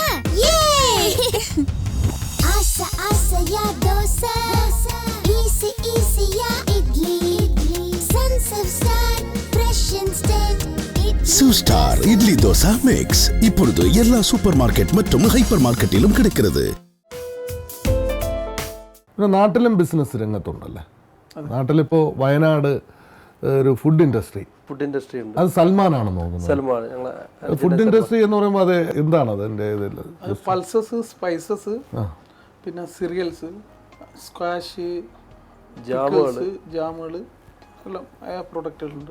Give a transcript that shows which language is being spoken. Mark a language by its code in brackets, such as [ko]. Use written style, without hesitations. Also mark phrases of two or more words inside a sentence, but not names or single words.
[ta] யே ஆசை ஆசையா தோசை, ஈஸி ஈஸியா இட்லி, சன்சில்க் ஸ்டார் ஃப்ரெஷ் இன்ஸ்டன்ட் சூஸ்டார் இட்லி தோசை மிக்ஸ் இப்பொழுது எல்லா [en] super market [ta] மற்றும் [en] hyper market [ta] கிடைக்கிறது. [ml] നാട്ടിലും ബിസിനസ് രംഗത്തുണ്ടല്ലേ? നാട്ടിലിപ്പോൾ വയനാട് ഒരു [en] food industry [ml] ഉണ്ട്. അത് സൽമാനാണെന്ന് തോന്നുന്നു. സൽമാൻ [en] food industry [ml] എന്ന് പറയുമ്പോൾ അത് എന്താണ് അതിൻ്റെ [en] pulses, spices, [ml] പിന്നെ [en] cereals, squash, [ml] ജാമുകൾ എല്ലാം പ്രൊഡക്റ്റുകളുണ്ട്.